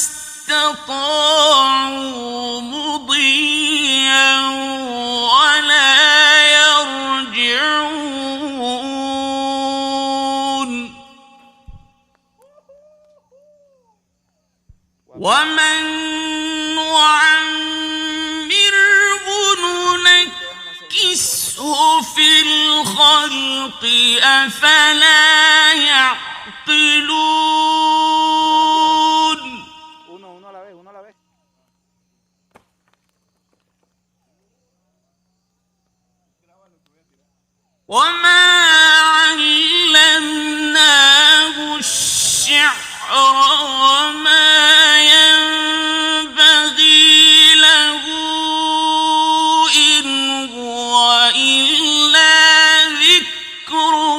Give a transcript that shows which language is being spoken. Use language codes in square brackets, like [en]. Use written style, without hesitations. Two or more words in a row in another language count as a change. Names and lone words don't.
[ar] استطاعوا مضيا ولا يرجعون ومن ننكسه في الخلق أفلا يعقلون [es] Uno a la vez, uno a la vez. [ar] وما علمناه الشعر وما ينبغي له إن هو إلا ذكر